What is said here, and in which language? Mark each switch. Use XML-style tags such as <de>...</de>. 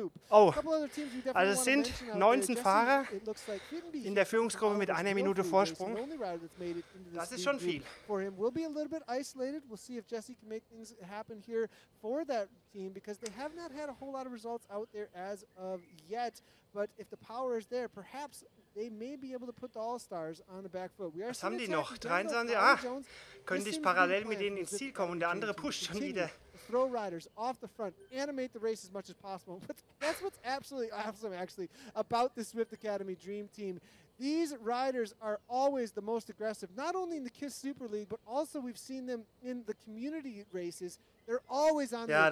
<de>Oh, also es sind 19 Fahrer in der Führungsgruppe mit 1 Minute Vorsprung. Das ist schon viel.</de> <en>For him, we'll be a little bit isolated. We'll see if Jesse can make things happen here for that team because they have not had a whole lot of results out there as of yet. But if the power is there, perhaps they may be able to put the All-Stars on the back foot.</en> <de>Was haben die noch? 23? Ah, könnte ich parallel mit denen ins Ziel kommen und der andere pusht schon wieder.</de> <en>Throw riders off the front, animate the race as much as possible. But that's what's absolutely awesome, actually, about the Zwift Academy Dream Team. These riders are always the most aggressive, not only in the KISS Super League, but also we've seen them in the community races. They're always on the attack.</en>